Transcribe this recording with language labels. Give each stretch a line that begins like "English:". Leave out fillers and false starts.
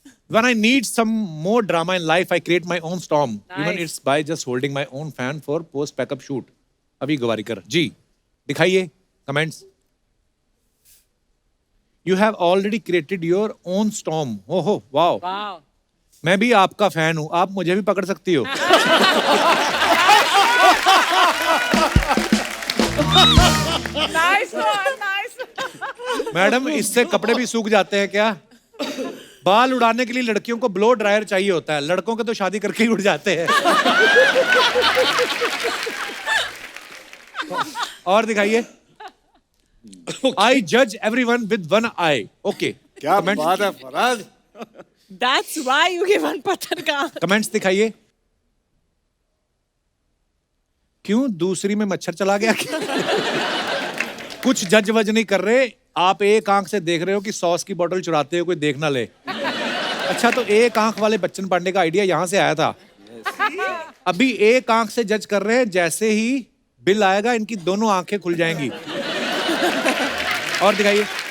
English: When I need some more drama in life, I create my own storm. Even it's by just holding my own fan for post backup shoot.
Hindi: अभी गवारीकर जी, दिखाइए comments.
English: You have already created your own storm.
Hindi: ओहो, wow. वाह, मैं भी आपका fan हूं, आप मुझे भी पकड़ सकती हो।
English: Nice nice.
Hindi: मैडम, इससे कपड़े भी सूख जाते हैं क्या? बाल उड़ाने के लिए लड़कियों को ब्लो ड्रायर चाहिए होता है, लड़कों के तो शादी करके ही उड़ जाते हैं। और दिखाइए।
English: आई जज everyone with one I. Okay,
Hindi: क्या बात है Faraz.
English: That's why you give one
Hindi: पत्थर का। कमेंट्स दिखाइए। क्यों दूसरी में मच्छर चला गया क्या? कुछ जज वज नहीं कर रहे, आप एक आंख से देख रहे हो कि सॉस की बोतल चुराते हो कोई देख ना ले। अच्छा, तो एक आंख वाले बच्चन पांडे का आइडिया यहां से आया था। अभी एक आंख से जज कर रहे हैं, जैसे ही बिल आएगा इनकी दोनों आंखें खुल जाएंगी। और दिखाइए।